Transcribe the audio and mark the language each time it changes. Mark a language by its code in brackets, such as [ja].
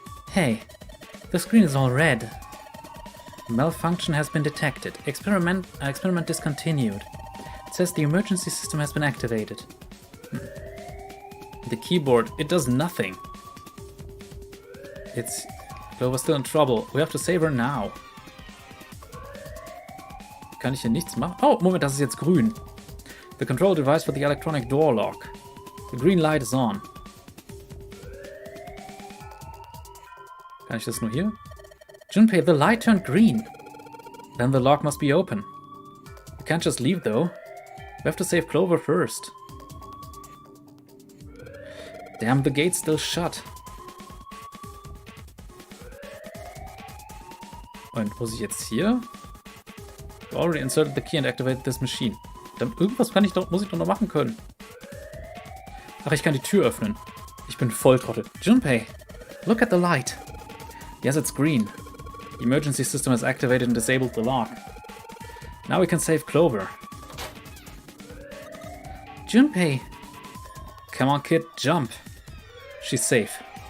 [en] Hey, the screen is all red. Malfunction has been detected. Experiment discontinued. It says the emergency system has been activated. The keyboard, it does nothing. Clover's still in trouble. We have to save her now. [de] Kann ich hier nichts machen? Oh, Moment, das ist jetzt grün. [en] The control device for the electronic door lock. The green light is on. [de] Kann ich das nur hier? [en] Junpei, the light turned green. Then the lock must be open. We can't just leave though. We have to save Clover first. Damn, the gate's still shut. [de] Und muss ich jetzt hier? [en] You already inserted the key and activated this machine. [de] Dann irgendwas muss ich doch noch machen können. Ach, ich kann die Tür öffnen. Ich bin Volltrottel. [en] Junpei, look at the light. Yes, it's green. The emergency system has activated and disabled the lock. Now we can save Clover. Junpei! Come on, kid, jump. She's safe.